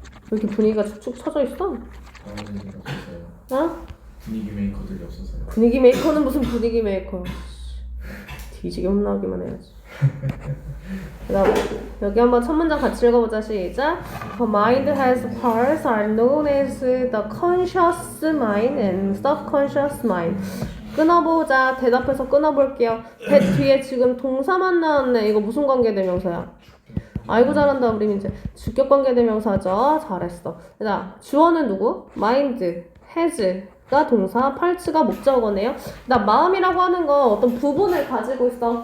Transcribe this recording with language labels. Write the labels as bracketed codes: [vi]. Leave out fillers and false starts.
[ko] 왜 이렇게 분위기가 축축 처져 있어? 나머지는 없었어요. 어? 분위기 메이커들이 없어서요. 분위기 메이커는 무슨 분위기 메이커? 뒤지게 혼나기만 해야지. 그다음 여기 한번 첫 문장 같이 읽어보자. 시작. [en] The mind has parts are known as the conscious mind and subconscious mind. [ko] 끊어보자. 대답해서 끊어볼게요. 대 뒤에 지금 동사만 나왔네. 이거 무슨 관계대명사야? 아이고 잘한다 우리 민재. 주격관계대명사죠. 잘했어. 자, 주어는 누구? mind, has가 동사, part가 목적어네요. 나 마음이라고 하는 거 어떤 부분을 가지고 있어.